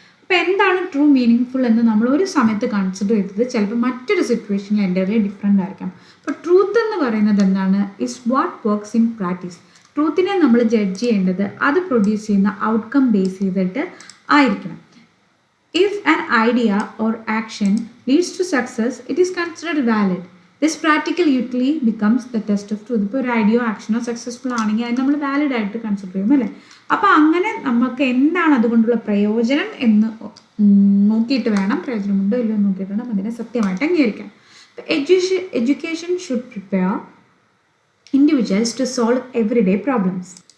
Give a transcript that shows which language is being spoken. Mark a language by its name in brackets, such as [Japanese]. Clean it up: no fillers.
[Malayalam] അപ്പോൾ എന്താണ് true meaning full എന്ന് നമ്മൾ ഒരു സമയത്ത് കൺസിഡർ ചെയ്തത് ചിലപ്പോൾ മറ്റൊരു സിറ്റുവേഷനിൽ എൻ്റർലി ഡിഫറെൻ്റ് ആയിരിക്കാം. അപ്പോൾ ട്രൂത്ത് എന്ന് പറയുന്നത് എന്താണ്? [English] Is what works in practice. [Malayalam] ട്രൂത്തിനെ നമ്മൾ ജഡ്ജ് ചെയ്യേണ്ടത് അത് പ്രൊഡ്യൂസ് ചെയ്യുന്ന ഔട്ട്കം ബേസ് ചെയ്തിട്ട് ആയിരിക്കണം. [English] If an idea or action leads to success, it is considered valid. This practical utility becomes the test of truth. [Malayalam] ഇപ്പോൾ ഒരു ഐഡിയോ ആക്ഷനോ സക്സസ്ഫുൾ ആണെങ്കിൽ അത് നമ്മൾ വാലിഡ് ആയിട്ട് കൺസിഡർ ചെയ്യും അല്ലേ? അപ്പോൾ അങ്ങനെ നമുക്ക് എന്താണ് അതുകൊണ്ടുള്ള പ്രയോജനം എന്ന് നോക്കിയിട്ട് വേണം, പ്രയോജനമുണ്ടോ ഇല്ലയോ നോക്കിയിട്ട് വേണം അതിനെ സത്യമായിട്ട് അംഗീകരിക്കാൻ. [English] Education should prepare individuals to solve everyday problems.